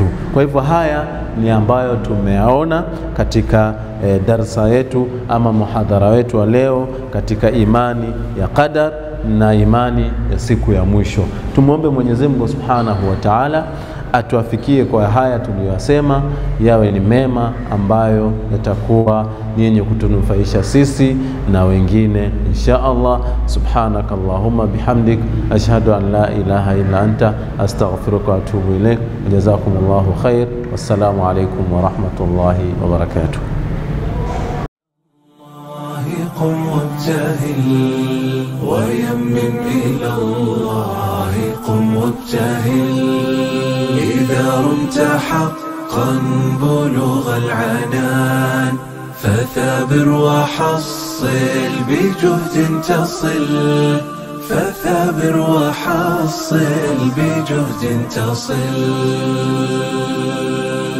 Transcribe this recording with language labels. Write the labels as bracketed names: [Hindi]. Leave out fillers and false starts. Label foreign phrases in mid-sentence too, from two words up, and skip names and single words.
[Swahili] Kwa hivyo haya ni ambayo tumeyaona katika darsa yetu ama muhadhara wetu wa leo katika imani ya qadar na imani ya siku ya mwisho. Tumuombe Mwenyezi Mungu [Arabic] سبحانه وتعالى [Swahili] atuafikie kwa haya tuliyosema, yawe ni mema ambayo yatakuwa ni yenye kutunufaisha sisi na wengine [Arabic] إن شاء الله. سبحانك اللهم وبحمدك أشهد أن لا إله إلا أنت أستغفرك وأتوب إليك. جزاكم الله خير. والسلام عليكم ورحمة الله وبركاته. قم وابتهل ويمن إلى الله، قم وابتهل إذا رمت حقا بلوغ العنان، فثابر وحصل بجهد تصل، فثابر وحصل بجهد تصل.